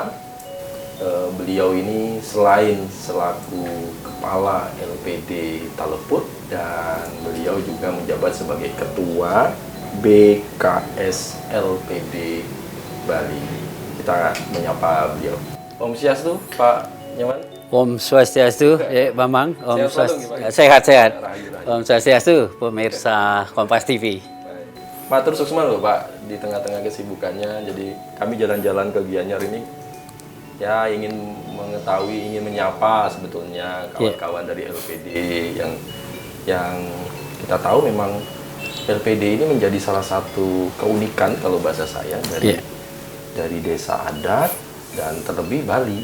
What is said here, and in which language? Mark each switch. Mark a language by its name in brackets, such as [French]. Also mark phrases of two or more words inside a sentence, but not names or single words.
[Indonesian] Beliau ini selain selaku Kepala LPD Taleput dan beliau juga menjabat sebagai Ketua BKS LPD Bali. Kita menyapa beliau. [Balinese] Om Swastiastu, Pak Inyoman. Om Swastiastu, Bambang. Om [Indonesian] Sehat selalu, Pak. Sehat-sehat. Rahayu. [Balinese] Om Swastiastu, [Indonesian] pemirsa Kompas TV. [Balinese] Matur suksma [Indonesian] loh Pak, di tengah-tengah kesibukannya. Jadi kami jalan-jalan ke Gianyar ini ya ingin mengetahui, ingin menyapa sebetulnya kawan-kawan dari LPD yang kita tahu memang LPD ini menjadi salah satu keunikan kalau bahasa saya dari desa adat dan terlebih Bali.